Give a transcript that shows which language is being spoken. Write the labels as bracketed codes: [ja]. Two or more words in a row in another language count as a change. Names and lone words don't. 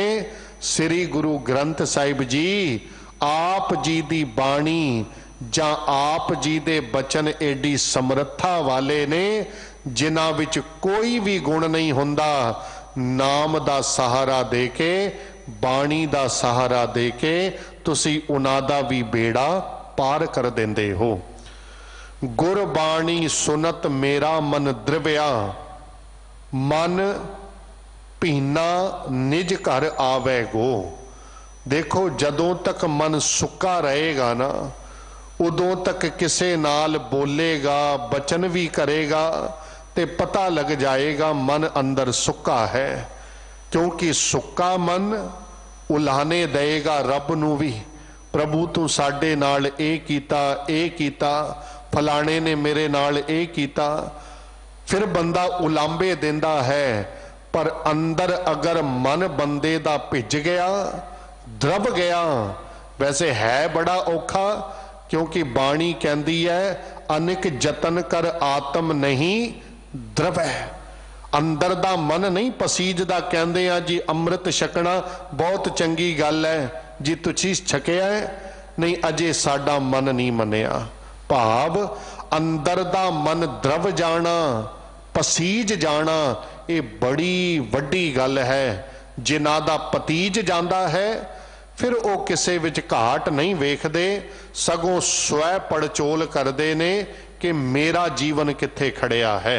[pa] ਸ੍ਰੀ ਗੁਰੂ ਗ੍ਰੰਥ ਸਾਹਿਬ ਜੀ ਆਪ ਜੀ ਦੀ ਬਾਣੀ ਜਾਂ ਆਪ ਜੀ ਦੇ ਬਚਨ ਏਡੀ ਸਮਰੱਥਾ ਵਾਲੇ ਨੇ ਜਿਨ੍ਹਾਂ ਵਿੱਚ ਕੋਈ ਭੀ ਗੁਣ ਨਹੀਂ ਹੁੰਦਾ। ਨਾਮ ਦਾ ਸਹਾਰਾ ਦੇ ਕੇ ਬਾਣੀ ਦਾ ਸਹਾਰਾ ਦੇ ਕੇ ਤੁਸੀਂ ਉਨ੍ਹਾਂ ਦਾ ਭੀ ਬੇੜਾ ਪਾਰ ਕਰ ਦੇਂਦੇ ਹੋ। ਗੁਰਬਾਣੀ ਸੁਨਤ ਮੇਰਾ ਮਨ ਦ੍ਰਵਿਆ ਮਨ ਪੀਨਾ ਨਿਜ ਘਰ ਆਵੇ ਗੋ। ਦੇਖੋ ਜਦੋਂ ਤੱਕ ਮਨ ਸੁੱਕਾ ਰਹੇਗਾ ਨਾ ਉਦੋਂ ਤੱਕ ਕਿਸੇ ਨਾਲ ਬੋਲੇਗਾ ਬਚਨ ਭੀ ਕਰੇਗਾ ਤੇ ਪਤਾ ਲੱਗ ਜਾਏਗਾ ਮਨ ਅੰਦਰ ਸੁੱਕਾ ਹੈ। ਕਿਉਂਕਿ ਸੁੱਕਾ ਮਨ ਉਲਾਨੇ ਦੇਗਾ ਰੱਬ ਨੂੰ ਭੀ। ਪ੍ਰਭੂ ਤੂੰ ਸਾਡੇ ਨਾਲ ਏ ਕੀਤਾ ਫਲਾਣੇ ਨੇ ਮੇਰੇ ਨਾਲ ਏ ਕੀਤਾ। ਫਿਰ ਬੰਦਾ ਉਲਾਂਬੇ ਦੇਂਦਾ ਹੈ, ਪਰ ਅੰਦਰ ਅਗਰ ਮਨ ਬੰਦੇ ਦਾ ਭਿੱਜ ਗਿਆ, ਦ੍ਰਵ ਗਿਆ, ਵੈਸੇ ਹੈ ਬੜਾ ਔਖਾ, [hi] क्योंकि बाणी कहती है [pa] ਅਨੇਕ ਜਤਨ ਕਰ ਆਤਮ ਨਹੀਂ ਦ੍ਰਵ ਹੈ। ਅੰਦਰ ਦਾ ਮਨ ਨਹੀਂ ਪਸੀਜਦਾ। [hi] कहते हैं जी [pa] ਅੰਮ੍ਰਿਤ ਛਕਣਾ ਬਹੁਤ ਚੰਗੀ ਗੱਲ ਹੈ ਜੀ, ਤੁਸੀਂ ਛਕਿਆ ਹੈ, ਨਹੀਂ ਅਜੇ ਸਾਡਾ ਮਨ ਨਹੀਂ ਮੰਨਿਆ। ਭਾਵ ਅੰਦਰ ਦਾ ਮਨ ਦ੍ਰਵ ਜਾਣਾ, ਪਸੀਜ ਜਾਣਾ, ਇਹ ਬੜੀ ਵੱਡੀ ਗੱਲ ਹੈ। ਜਿਨ੍ਹਾਂ ਦਾ ਪਤੀਜ ਜਾਂਦਾ ਹੈ ਫਿਰ ਉਹ ਕਿਸੇ ਵਿੱਚ ਘਾਟ ਨਹੀਂ ਵੇਖਦੇ, ਸਗੋਂ ਸ੍ਵੈ ਪੜਚੋਲ ਕਰਤੇ ਨੇ ਕਿ ਮੇਰਾ ਜੀਵਨ ਕਿੱਥੇ ਖੜ੍ਹਿਆ ਹੈ।